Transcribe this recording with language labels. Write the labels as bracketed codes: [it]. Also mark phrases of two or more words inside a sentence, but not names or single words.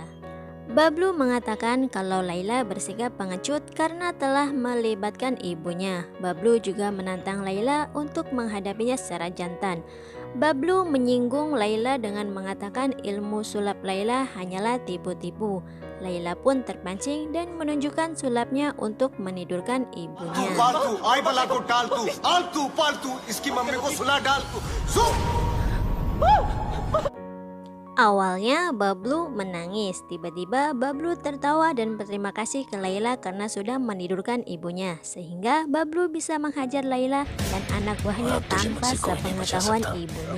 [id] Bablu mengatakan kalau Laila bersikap pengecut karena telah melibatkan ibunya. Bablu juga menantang Laila untuk menghadapinya secara jantan. Bablu menyinggung Laila dengan mengatakan ilmu sulap Laila hanyalah tipu-tipu. Laila pun terpancing dan menunjukkan sulapnya untuk menidurkan ibunya. [hi] फालतू आई बला को टाल तू आलतू पालतू इसकी मम्मी को सुला डाल तू सुन [id] Awalnya Bablu menangis, tiba-tiba Bablu tertawa dan berterima kasih ke Laila karena sudah menidurkan ibunya, sehingga Bablu bisa menghajar Laila dan anak buahnya tanpa sepengetahuan ibunya.